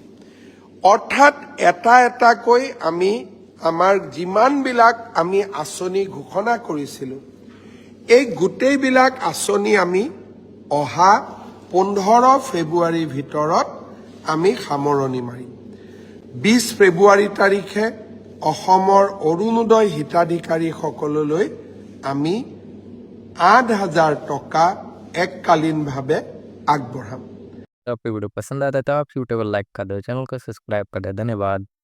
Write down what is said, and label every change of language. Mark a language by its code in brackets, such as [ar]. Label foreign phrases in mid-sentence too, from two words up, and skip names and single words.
[as] অৰ্থাৎ এটা এটাকৈ আমি আমাৰ যিমানবিলাক আমি আঁচনি ঘোষণা কৰিছিলোঁ, এই গোটেইবিলাক আঁচনি আমি অহা ১৫ ফেব্ৰুৱাৰীৰ ভিতৰত আমি সামৰণি মাৰিম। ২০ ফেব্ৰুৱাৰী তাৰিখে অসমৰ অৰুণোদয় হিতাধিকাৰীসকললৈ আমি ৮,০০০ টকা এককালীনভাৱে আগবঢ়াম। [hi] तो आपको वीडियो पसंद आता है तो आप यूट्यूब लाइक कर दो, चैनल को सब्सक्राइब कर दे। धन्यवाद।